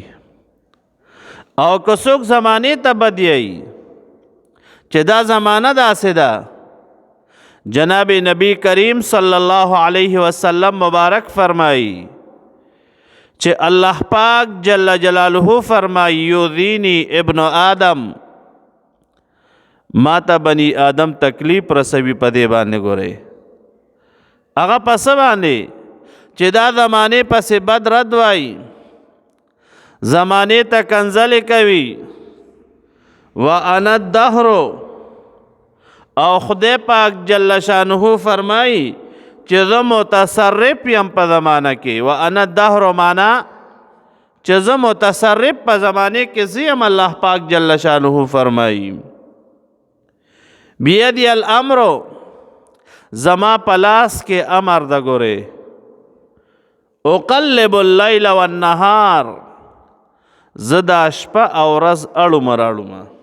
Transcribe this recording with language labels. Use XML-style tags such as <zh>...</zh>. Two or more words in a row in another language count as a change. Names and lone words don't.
<ps>او که څوک زمانې ته بدیایي چې دا زمانه داسې ده جناب نبی کریم</ps> <ar>صلی الله علیه وسلم</ar> <ps>مبارک فرمایي چې الله پاک</ps> <ar>جل جلاله</ar> <ps>فرمایي</ps> <ar>یؤذینی ابن آدم</ar> <ps>ما ته بنی آدم تکلیف رسوي په دې باندې ګورئ هغه په څه باندې چې دا زمانه پسې بد رد وای زمانه ته کنځلې کوي</ps> <ar>وانا الدهر</ar> <ps>او خدای پاک</ps> <ar>جل شانه</ar> <ps>فرمایي چې زه متصرف یم په زمانه کې</ps> <ar>وانا الدهر</ar> <ps>معنا چې زه متصرف په زمانه کې زیم الله پاک</ps> <ar>جل شانه</ar> <ps>فرمایي</ps> <ar>بیدی الامر</ar> <ps>زما پلاس کې امر د ګوره</ps> <ar>اقلب اللیل والنهار</ar> <ps>زدا شپه او ورځ اړوم راړوم.</ps>